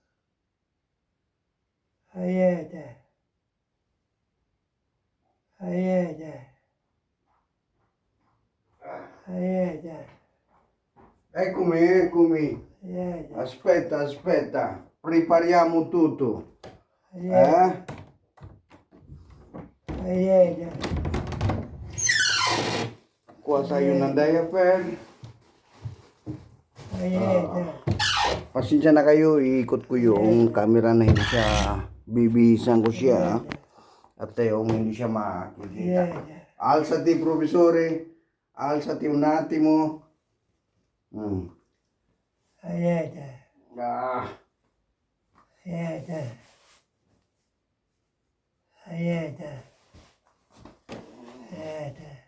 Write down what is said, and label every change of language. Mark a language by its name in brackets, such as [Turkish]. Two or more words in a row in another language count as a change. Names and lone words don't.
[Italian] Aieta. Aieta. Aieta. Eccomi, eccomi. Aieta. Aspetta, aspetta. Prepariamo tutto. Aieta. Aieta. [Filipino] Kuha tayo ng diaper. Aieta. Pasensya na kayo, iikot ko yung camera na hindi siya, bibihisan ko siya. At yung hindi siya makikita. Aieta. [Italian] Alzati, professore. Alzati un attimo. Aieta. Ah, Aieta. Aieta. Aieta.